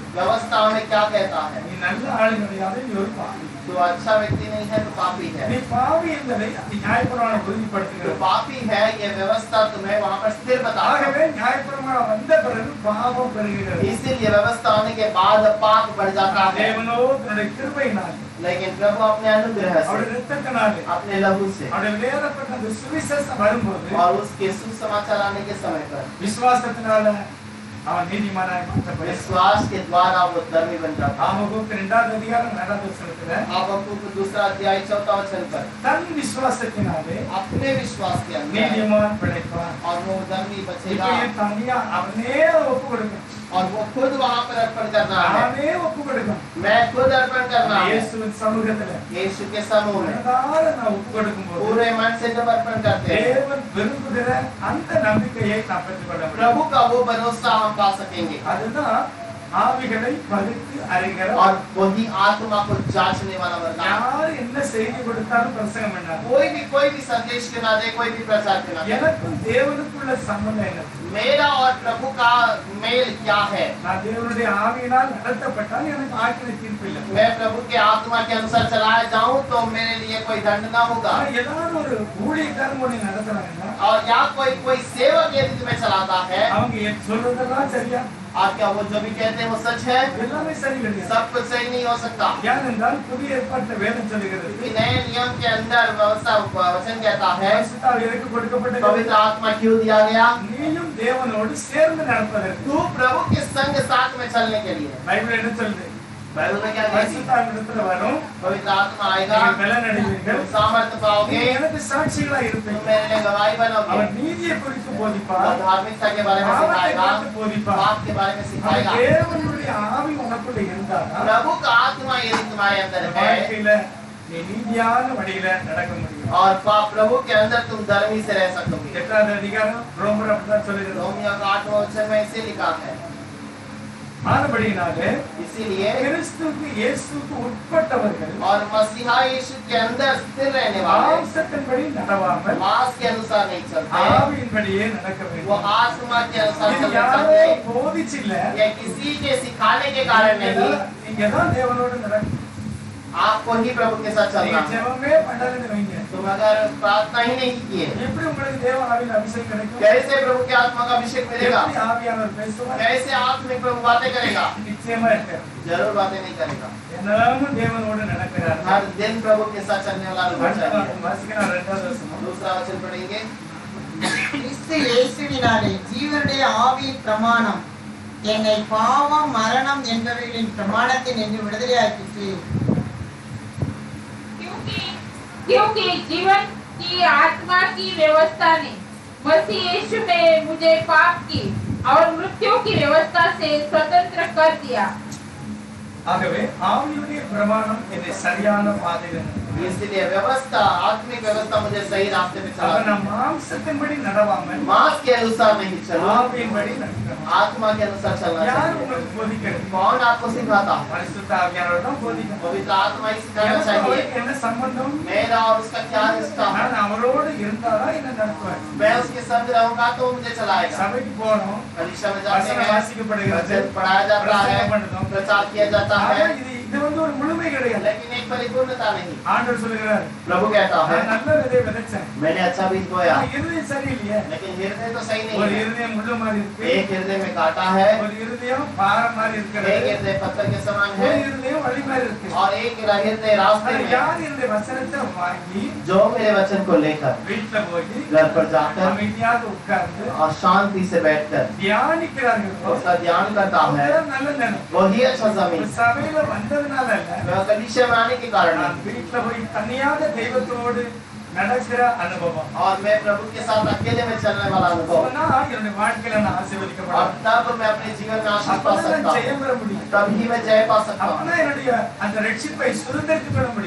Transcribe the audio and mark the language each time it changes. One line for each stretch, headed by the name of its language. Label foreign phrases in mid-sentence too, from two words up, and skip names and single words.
Hindi: व्यवस्था में क्या कहता है?
Tamil: நீ நல்ல ஆளு கிடையாது, நீ ஒரு பாவி.
Hindi: जो अच्छा व्यक्ति नहीं है तो पापी है।
Tamil: நீ பாவி என்பதை அந்த நியாயப்பிரமாணம்
Hindi: जो
Tamil: உறுதிப்படுத்துகிறது.
Hindi: पापी है ये व्यवस्था तुम्हें वहाँ पर स्थिर बताता है।
Tamil: ஆகவே நியாயப்பிரமாணம் வந்த பிறகு பாவம் பெருகுகிறது.
Hindi: इसीलिए व्यवस्था होने के बाद पाप बढ़ जाता है।
Tamil: தேவனோ தன்னுடைய கிருபையினால்,
Hindi: लेकिन प्रभु अपने अनुग्रह
Tamil: அவருடைய
Hindi: से,
Tamil: இரத்தத்தினாலே,
Hindi: अपने लहू से
Tamil: அவருடைய வெளியேறப்பட்ட அந்த சுவிசேஷம் வரும்போது
Hindi: और उसके सुसमाचार आने के समय पर
Tamil: விசுவாசத்தினால அவன் நீதிமானாய் மாற்றப்படுகிறான்.
Hindi: विश्वास के द्वारा वो धर्मी बन जाता है।
Tamil: ஆமோகுக்கு 2வது அதிகாரம் 4வது வசனத்துல
Hindi: हाबक्कुक दूसरा अध्याय 4 वचन पर
Tamil: தன் விசுவாசத்தினாலே
Hindi: अपने विश्वास के अंदर
Tamil: நீதிமான் பிழைப்பான்.
Hindi: और वो धर्मी
Tamil: இப்போ
Hindi: बचेगा
Tamil: என் தனியா அவனே ஒப்பு கொடுக்கும்,
Hindi: और वो खुद वहाँ पर अर्पण करना है।
Tamil: அவனே ஒப்பு கொடுக்கும்.
Hindi: मैं खुद अर्पण करना है
Tamil: இயேசுவின் சமூகத்துல
Hindi: यीशु के समूह में
Tamil: மனதார நான் ஒப்பு கொடுக்கும்போது
Hindi: पूरे मन से जब अर्पण करते हैं
Tamil: தேவன் விரும்புகிற அந்த நம்பிக்கையை நாம் பெற்றுக்கொள்ள முடியும்.
Hindi: प्रभु का वो भरोसा हम पा सकेंगे।
Tamil: அதுதான் ஆவிகளை பகுத்து அறிகிற,
Hindi: और वही आत्मा को जांचने वाला वरदान।
Tamil: யார் என்ன செய்தி கொடுத்தாலும் பிரசங்கம் பண்ணாரு.
Hindi: कोई भी संदेश के ना दे, कोई भी प्रचार के ना दे,
Tamil: எனக்கும் தேவனுக்குள்ள சம்பந்தம் என்ன?
Hindi: मेरा और प्रभु का मेल क्या है?
Tamil: நான் தேவனுடைய ஆவியினால் நடத்தப்பட்டால் எனக்கு ஆக்கின தீர்ப்பு இல்லை.
Hindi: मैं प्रभु के आत्मा के अनुसार चलाया जाऊं तो मेरे लिए कोई दंड ना होगा।
Tamil: ஆனா ஏதாவது ஒரு ஊழியக்காரன் ஒண்ணு நடத்துறாங்கன்னா
Hindi: और या कोई सेवक यदि तुम्हें चलाता है
Tamil: அவங்க சொல்றதெல்லாம் சரியா?
Hindi: और क्या वो जो भी कहते हैं वो सच है?
Tamil: எல்லாமே சரி கிடையாது.
Hindi: सब कुछ सही नहीं हो सकता।
Tamil: ஏனென்றால் புதிய ஏற்பாட்டில் வேதம் சொல்லுகிறது,
Hindi: क्योंकि नए नियम के अंदर व्यवस्था वचन कहता है
Tamil: பரிசுத்த ஆவியாருக்கு கொடுக்கப்பட்ட
Hindi: पवित्र आत्मा क्यों दिया गया?
Tamil: நீயும் தேவனோடு சேர்ந்து நடப்பதற்கு.
Hindi: तू प्रभु के संग साथ में चलने के लिए।
Tamil: பைபிள் என்ன சொல்லுது?
Hindi: बाइबल में क्या कहती
Tamil: பரிசுத்த
Hindi: है?
Tamil: ஆவியிடத்துல வரும்,
Hindi: पवित्र आत्मा आएगा,
Tamil: நீங்கள் பலன் அடைவீர்கள்,
Hindi: तुम सामर्थ्य पाओगे,
Tamil: நீங்க எனக்கு சாட்சிகளா
Hindi: तुम
Tamil: இருப்பீங்க.
Hindi: मेरे लिए गवाही बनोगे।
Tamil: அவர் நீதியை குறித்து
Hindi: और
Tamil: போதிப்பார்,
Hindi: धार्मिकता के बारे में
Tamil: பாவத்தை
Hindi: सिखाएगा,
Tamil: குறித்து போதிப்பார்.
Hindi: पाप के बारे में सिखाएगा।
Tamil: தேவனுடைய ஆவி உனக்குள்ள இருந்தால்
Hindi: प्रभु का आत्मा यदि तुम्हारे अंदर है
Tamil: வாழ்க்கையில நீ நீதியான வழியில நடக்க முடியும்.
Hindi: और प्रभु के अंदर तुम धर्मी से रह सकोगे।
Tamil: 8வது அதிகாரம் ரோமர் அப்படிதான் சொல்லுகிறது.
Hindi: रोमियो का 8वां वचन में इसे लिखा है।
Tamil: ஆனபடியினாலே
Hindi: इसीलिए
Tamil: கிறிஸ்துவுக்கு இயேசுவுக்கு உட்பட்டவர்கள்
Hindi: और मसीहा यीशु के अंदर स्थिर रहने वाले
Tamil: மாம்சத்தின்படி நடவாமல்
Hindi: मांस के अनुसार नहीं चलते,
Tamil: ஆவியின்படியே நடக்க
Hindi: वो
Tamil: வேண்டும்.
Hindi: आत्मा के अनुसार
Tamil: இது
Hindi: चलना
Tamil: யாரோ
Hindi: चाहिए।
Tamil: போதிச்சில்ல,
Hindi: ये किसी के सिखाने के कारण नहीं,
Tamil: நீங்க தான் தேவனோடு நடக்க.
Hindi: आपको ही प्रभु के साथ
Tamil: நீங்க
Hindi: चलना है।
Tamil: ஜெபமே பண்ணலன்னு வைங்க,
Hindi: तुम अगर प्रार्थना ही नहीं किए,
Tamil: எப்படி உங்களுக்கு தேவ ஆவியின் அபிஷேகம் கிடைக்கும்?
Hindi: कैसे प्रभु के आत्मा का अभिषेक मिलेगा?
Tamil: எப்படி ஆவியானவர் பேசுவார்?
Hindi: कैसे आत्मिक प्रभु बातें करेगा?
Tamil: நிச்சயமா இருக்காது.
Hindi: जरूर बातें नहीं करेगा।
Tamil: எல்லாரும் தேவனோடு நடக்கிறார்கள்.
Hindi: हर दिन प्रभु के साथ चलने वाला लोग चाहिए।
Tamil: வாசிக்கலாம் 2வது வசனம்.
Hindi: दूसरा वचन पढ़ेंगे।
Tamil: கிறிஸ்து இயேசுவினாலே ஜீவனுடைய ஆவியின் பிரமாணம் என்னை பாவம் மரணம் என்பவைகளின் பிரமாணத்தில் நின்று விடுதலையாக்கிற்று.
Hindi: क्योंकि जीवन की आत्मा की व्यवस्था ने मसीह यीशु में मुझे पाप की और मृत्यु की व्यवस्था से स्वतंत्र कर दिया।
Tamil: ஆகவே ஆவியுடைய பிரமாணம் என்னை சரியான பாதையில் நடத்துகிறது.
Hindi: इसलिए व्यवस्था, आत्मिक व्यवस्था मुझे सही रास्ते पे
Tamil: அவன்
Hindi: चलाती है।
Tamil: மாம்சத்தின்படி நடவாமல்
Hindi: मांस के अनुसार नहीं चलो,
Tamil: ஆவியின்படி நடக்கணும்.
Hindi: आत्मा के अनुसार चलना
Tamil: யார்
Hindi: चाहिए।
Tamil: உங்களுக்கு போதிக்கிறது?
Hindi: कौन आपको सिखाता है?
Tamil: பரிசுத்த ஆவியானவர் தான் போதிக்கிறார்.
Hindi: पवित्र आत्मा ही सिखाना
Tamil: எனக்கு
Hindi: चाहिए।
Tamil: அவருக்கு என்ன சம்பந்தம்?
Hindi: मेरा और उसका क्या रिश्ता है?
Tamil: நான் அவரோடு இருந்தாதான் என்ன நடத்துவார்.
Hindi: मैं उसके संग रहूंगा तो वो मुझे चलाएगा।
Tamil: சபைக்கு போறோம்,
Hindi: परीक्षा में जाते
Tamil: வசனம்
Hindi: हैं,
Tamil: வாசிக்கப்படுகிறது,
Hindi: वचन पढ़ाया जाता है,
Tamil: பிரசங்கம் பண்ணுறோம்.
Hindi: प्रचार किया जाता
Tamil: ஆனா
Hindi: है,
Tamil: இது வந்து ஒரு முழுமை கிடையாது.
Hindi: लेकिन एक परिपूर्णता नहीं।
Tamil: ஆண்டவர் சொல்லுகிறார்,
Hindi: प्रभु कहता है,
Tamil: நான் நல்ல விதை விதைச்சேன்,
Hindi: मैंने अच्छा बीज बोया,
Tamil: ஆனா இருதயம் சரியில்லையே.
Hindi: लेकिन हृदय तो सही
Tamil: ஒரு
Hindi: नहीं है।
Tamil: இருதயம் முள்ளு மாதிரி இருக்கு,
Hindi: एक हृदय में कांटा है,
Tamil: ஒரு இருதயம் பாறை மாதிரி
Hindi: एक
Tamil: இருக்கிறது,
Hindi: हृदय पत्थर के समान
Tamil: ஒரு
Hindi: है,
Tamil: இருதயம் வழி மாதிரி இருக்கு.
Hindi: और एक हृदय रास्ते
Tamil: ஆனா
Hindi: में।
Tamil: யார் இந்த வசனத்தை வாங்கி
Hindi: जो मेरे वचन को लेकर
Tamil: வீட்டுல போய்
Hindi: घर पर जाकर
Tamil: அமைதியாக உட்கார்ந்து
Hindi: और शांति से बैठकर
Tamil: தியானிக்கிறார்களோ
Hindi: उसका ध्यान करता है,
Tamil: அதுதான் நல்ல நிலம்.
Hindi: वही अच्छा जमीन।
Tamil: சபையில வந்ததுனால இல்ல,
Hindi: वह कलीसिया में आने के कारण
Tamil: நான் வீட்டுல போய் தனியாக தெய்வத்தோடு நடக்கிற அனுபவம்,
Hindi: और मैं प्रभु के साथ अकेले में चलने वाला अनुभव,
Tamil: சொன்னா என்னுடைய வாழ்க்கையில நான்
Hindi: और
Tamil: ஆசீர்வதிக்கப்படும்.
Hindi: तब मैं अपने जीवन में आशीष पा
Tamil: அப்பதான்
Hindi: सकता
Tamil: நான்
Hindi: हूँ,
Tamil: ஜெயம் பெற முடியும்.
Hindi: तभी मैं जय पा सकता हूँ,
Tamil: அப்பதான் என்னுடைய அந்த ரட்சிப்பை சுதந்திரித்துக் கொள்ள முடியும்.